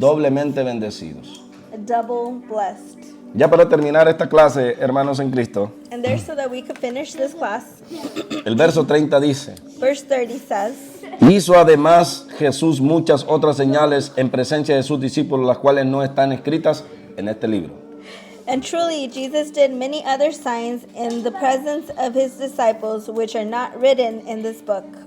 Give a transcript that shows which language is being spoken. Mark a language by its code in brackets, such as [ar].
[es] doblemente bendecidos. [en] double blessed. [es] Ya para terminar esta clase, hermanos en Cristo, [en] And there, so that we could finish this class, [es] el verso 30 dice: [en] verse 30 says, [es] hizo además Jesús muchas otras señales en presencia de sus discípulos, las cuales no están escritas en este libro. [en] and truly Jesus did many other signs in the presence of his disciples, which are not written in this book.